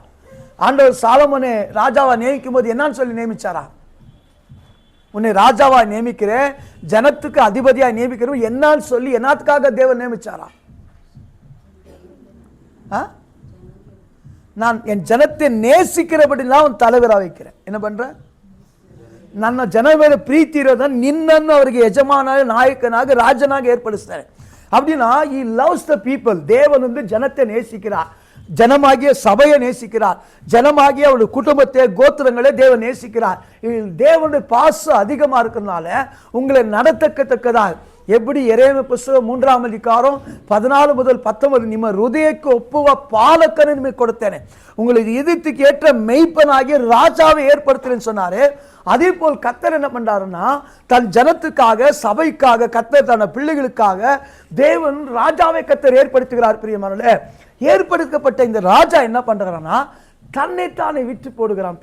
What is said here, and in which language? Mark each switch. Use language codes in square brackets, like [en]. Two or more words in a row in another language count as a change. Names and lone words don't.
[ta] ஆண்டவர் சாலமோனை ராஜாவா நியமிக்கும் போது என்னன்னு சொல்லி நியமிச்சாரா? உன்னை ராஜாவா நியமிக்கிறேன், ஜனத்துக்கு அதிபதியா நியமிக்கிறோம் என்னன்னு சொல்லி என்னத்துக்காக தேவன் நியமிச்சாரா? நான் என் ஜனத்தை நேசிக்கிறபடிலாம் உன் தலைவராக வைக்கிறேன். என்ன பண்ற? [kn] ನನ್ನ ಜನ ಮೇಲೆ ಪ್ರೀತಿ ಇರೋದನ್ನ ನಿನ್ನನ್ನು ಅವರಿಗೆ ಯಜಮಾನಾಗಿ, ನಾಯಕನಾಗಿ, ರಾಜನಾಗಿ ಏರ್ಪಡಿಸ್ತಾರೆ. [en] அப்படின்னா he loves the people. [ta] தேவன் வந்து ஜனத்தை நேசிக்கிறார், ஜனமாகிய சபையை நேசிக்கிறார், ஜனமாகிய அவருடைய குடும்பத்தை, கோத்திரங்களை தேவன் நேசிக்கிறார். தேவனுடைய பாசம் அதிகமா இருக்கிறதுனால உங்களை நடத்தக்கத்தக்கதாக எப்படி எரேமியா புத்தகம் 3:14 முதல் 19 [kn] ನಿಮ್ಮ ಹೃದಯಕ್ಕೆ ಒಪ್ಪುವ ಪಾಲಕனை ನಿಮಗೆ ಕೊಡುತ್ತೇನೆ, [ta] உங்களுக்கு இதயத்துக்கு ஏற்ற மெய்ப்பனாகிய ராஜாவை ஏற்படுத்துறேன்னு சொன்னாரு. அதே போல் கர்த்தர் என்ன பண்றாருன்னா தன் ஜனத்துக்காக, சபைக்காக, கர்த்தர் தன் பிள்ளைகளுக்காக தேவன் ராஜாவை கர்த்தர் ஏற்படுத்துகிறார். பிரியமானவர்களே, ஏற்படுத்தப்பட்ட இந்த ராஜா என்ன பண்றான்னா தன்னைத்தானே விற்று போடுகிறான்.